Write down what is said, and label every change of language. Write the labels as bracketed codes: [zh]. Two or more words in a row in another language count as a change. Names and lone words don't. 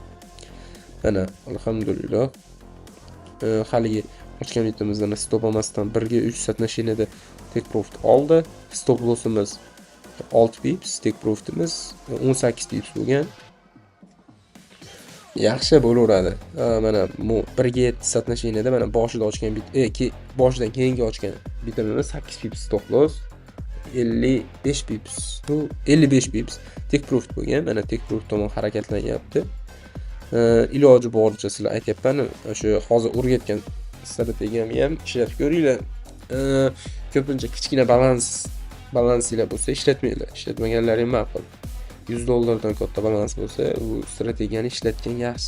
[uz] Mana alhamdulillah haligi ochgan bitimizdan stop olmasdan 1 ga 3 so'tnoshiniyada [en] take profit [uz] oldi. [en] Stop lossimiz [uz] 6 pips, [en] take profitimiz [uz] 18 pips bo'lgan. Yaxshi bo'laveradi. Mana bu 1 ga 7 so'tnoshiniyada mana boshida ochgan boshidan keyingi ochgan bitimimiz 8 pips [en] stop loss, [uz] 55 pips, 55 pips [en] take profit [uz] bo'lgan. Mana [en] take profit [uz] tomon harakatlanyapti. Iloji boricha sizlar aytayapman, o'sha hozir o'rgatgan strategiyamni ham ishlatib ko'ringlar. Ko'pincha kichkina balansinglar bo'lsa ishlatmanglar. Ishlatmaganlaring ma'qul. $100 katta balans bo'lsa, bu strategiyani ishlatgan yaxshi.